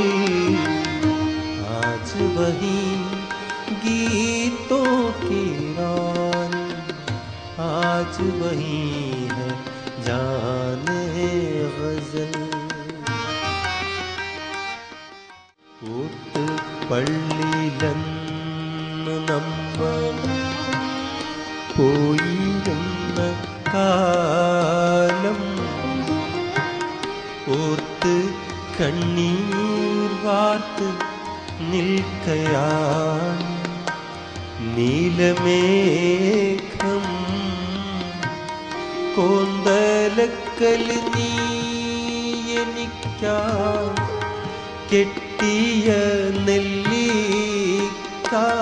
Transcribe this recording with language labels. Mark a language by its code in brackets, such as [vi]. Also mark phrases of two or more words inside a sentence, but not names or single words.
[hi] आज वही गीतों की रानी, आज वही है जाने गजल। [ml] പള്ളിയിലെന്ന് നമ്മൾ പോയിരുന്ന കാലം ഓർത്ത് കണ്ണീർ വാർത്ത് നിൽക്കയാണ് നീലമേഘം കോന്തലക്കൽ നീ എനിക്കാ കെട്ടിയ നെല്ലിക്ക